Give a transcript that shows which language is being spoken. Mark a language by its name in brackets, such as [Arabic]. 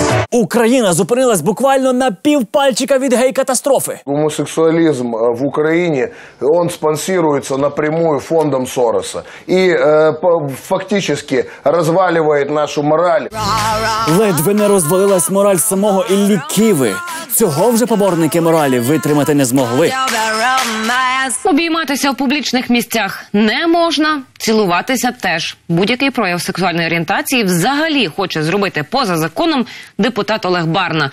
[Ukrainian] Україна зупинилась буквально на півпальчика від гей-катастрофи. [Russian] Гомосексуализм в Украине, он спонсируется напрямую фондом Сороса и фактически разваливает нашу мораль. [Ukrainian] Ледве не розвалилась мораль самого Іллі Киви. Цього вже поборники моралі витримати не змогли. Обійматися в публічних місцях не можна, цілуватися теж. Будь-який прояв сексуальної орієнтації взагалі хоче зробити поза законом депутат Олег Барна.